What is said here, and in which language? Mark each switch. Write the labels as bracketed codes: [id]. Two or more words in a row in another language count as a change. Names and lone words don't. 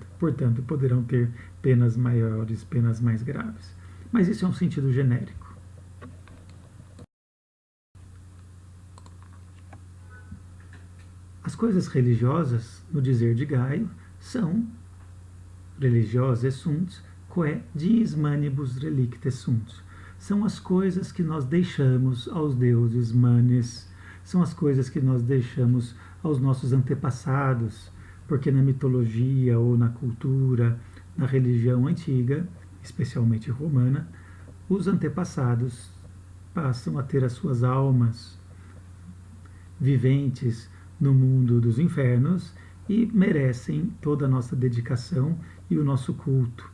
[pt] Portanto, poderão ter penas maiores, penas mais graves. Mas isso é um sentido genérico. As coisas religiosas, no dizer de Gaio, são [la] religiosas sunt, quae diis manibus relictes sunt. [pt] São as coisas que nós deixamos aos deuses manes, são as coisas que nós deixamos aos nossos antepassados, porque na mitologia ou na cultura, na religião antiga, especialmente romana, os antepassados passam a ter as suas almas viventes no mundo dos infernos e merecem toda a nossa dedicação e o nosso culto.